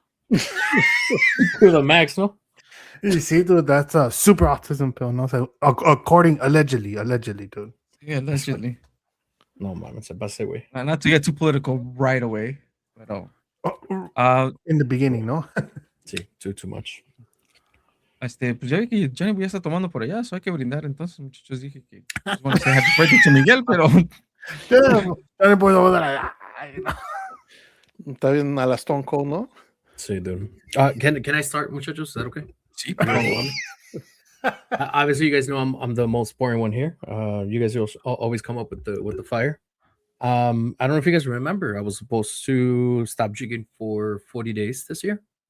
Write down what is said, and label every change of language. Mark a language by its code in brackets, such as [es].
[en] To the max, no? You see, dude, that's a super autism pill, no? So, allegedly, dude. Yeah, allegedly. [es] No, man, se pase, güey. [en] Not to get too political right away, but in the beginning, [es] ¿no? Sí, [en] too much. [es] Pues ya vi que Johnny ya está tomando por allá, [en] so [es] hay que brindar. Entonces, muchachos, dije que bueno, se [en] happy birthday to Miguel, [es] pero ya no puedo dar. Está bien a la Stone Cold, ¿no? [en] Sí, dude. Can I start, [es] muchachos? [en] Is that okay? [es] Sí, [en] obviously, you guys know I'm the most boring one here. You guys always come up with the fire. I don't know if you guys remember, I was supposed to stop drinking for 40 days this year.